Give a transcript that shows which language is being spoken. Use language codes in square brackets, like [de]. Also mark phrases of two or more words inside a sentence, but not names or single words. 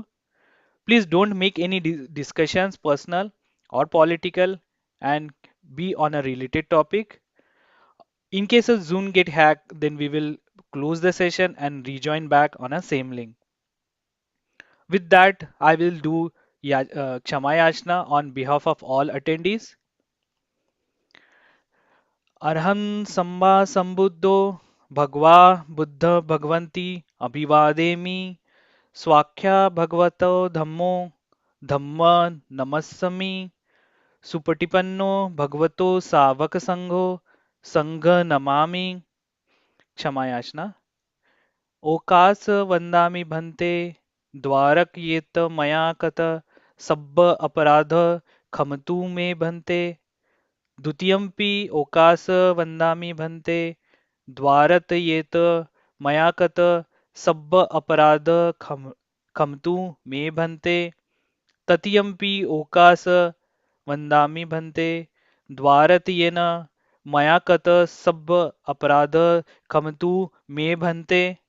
[en] Please don't make any discussions personal or political and be on a related topic. In case of Zoom get hacked, then we will close the session and rejoin back on a same link. With that, I will do [sa] क्षमा याचना [en] on behalf of all attendees. [pi] अर्हन् सम्मा सम्बुद्धो भगवा बुद्ध भगवन्ति अभिवादेमि स्वाख्या भगवतो धम्मो धम्म नमस्समि सुपटिपन्नो भगवतो सावक संघो संघ नमामि [sa] क्षमा याचना [pi] ओकास वंदामि भन्ते द्वारक येत मया कत सब्ब अपराध खमतु मे भन्ते द्वितीयम्पि ओकास वन्दामि भन्ते द्वारत येत मया कत सब्ब अपराध खमतु मे भन्ते ततियम्पि ओकास वन्दामि भन्ते द्वारत येन मया कत सब्ब अपराध खमतु मे भन्ते